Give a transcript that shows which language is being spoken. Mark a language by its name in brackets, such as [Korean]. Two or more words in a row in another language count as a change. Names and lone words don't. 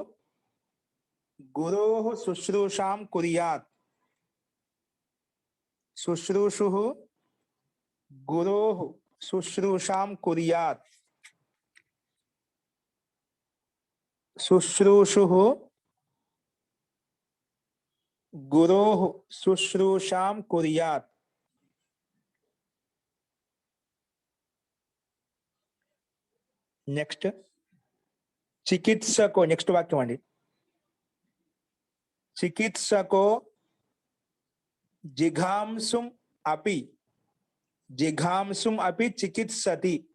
[Sanskrit] గురోః శుశ్రూషాం కుర్యాత్, శుశ్రూషు గురోః శుశ్రూషాం కుర్యాత్, శుశ్రూషు गुरोः शुश्रूषां कुर्यात्। [Telugu] నెక్స్ట్ చికిత్సకో, నెక్స్ట్ వాక్యం అండి. [Sanskrit] చికిత్సకో జిఘాంసుం అపి, జిఘాంసుం అపి చికిత్సతి.